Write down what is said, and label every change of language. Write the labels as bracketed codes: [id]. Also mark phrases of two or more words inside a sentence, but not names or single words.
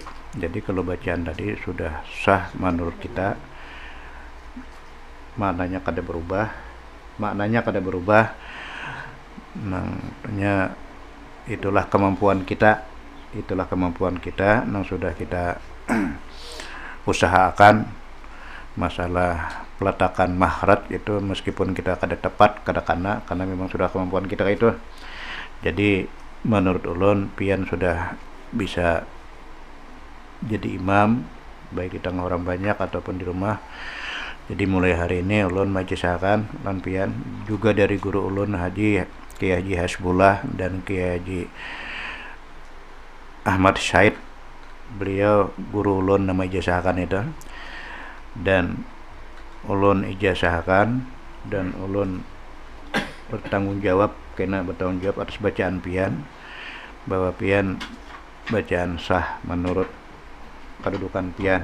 [bjn] Jadi kalau bacaan tadi sudah sah menurut kita, maknanya kada berubah, tentunya itulah kemampuan kita yang sudah kita usahakan. Masalah peletakan mahraj itu meskipun kita kada tepat, kada karena memang sudah kemampuan kita itu. Jadi menurut ulun pian sudah bisa jadi imam baik di tengah orang banyak ataupun di rumah. Jadi mulai hari ini ulun majisakan lan pian juga dari guru ulun Kiai Haji Hasbullah dan Kiai Haji Ahmad Syed, beliau guru ulun nama ijazahkan itu, dan ulun ijazahkan dan ulun bertanggung jawab atas bacaan pian, bahwa pian bacaan sah menurut kedudukan pian.